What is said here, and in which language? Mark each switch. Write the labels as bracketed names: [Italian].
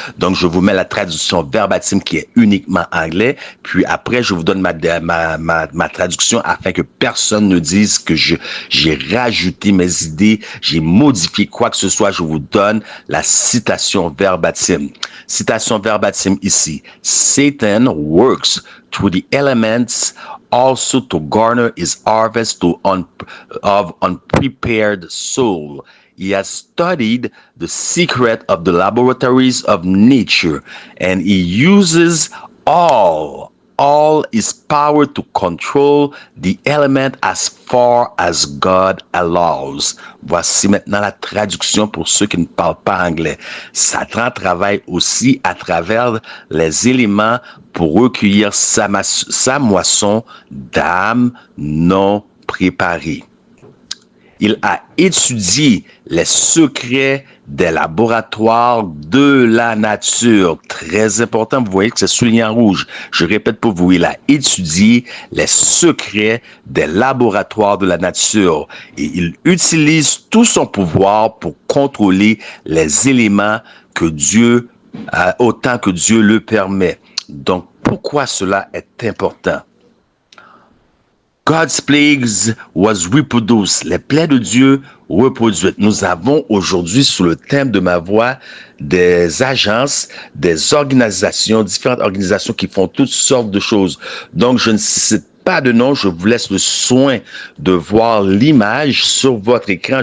[French] Donc, je vous mets la traduction verbatim qui est uniquement anglais. Puis après, je vous donne ma traduction afin que personne ne dise que j'ai rajouté mes idées, j'ai modifié quoi que ce soit. Je vous donne la citation verbatim. Citation verbatim ici. [English] Satan works through the elements also to garner his harvest of unprepared soul. He has studied the secret of the laboratories of nature, and he uses all his power to control the element as far as God allows. [French] Voici maintenant la traduction pour ceux qui ne parlent pas anglais. Satan travaille aussi à travers les éléments pour recueillir sa moisson d'âmes non préparées. Il a étudié les secrets des laboratoires de la nature. Très important, vous voyez que c'est souligné en rouge. Je répète pour vous, il a étudié les secrets des laboratoires de la nature. Et il utilise tout son pouvoir pour contrôler les éléments que Dieu, autant que Dieu le permet. Donc, pourquoi cela est important? [English] God's plagues was reproduced. [French] Les plaies de Dieu reproduites. Nous avons aujourd'hui, sous le thème de ma voix, des agences, des organisations, différentes organisations qui font toutes sortes de choses. Donc, je ne cite pas de nom, je vous laisse le soin de voir l'image sur votre écran.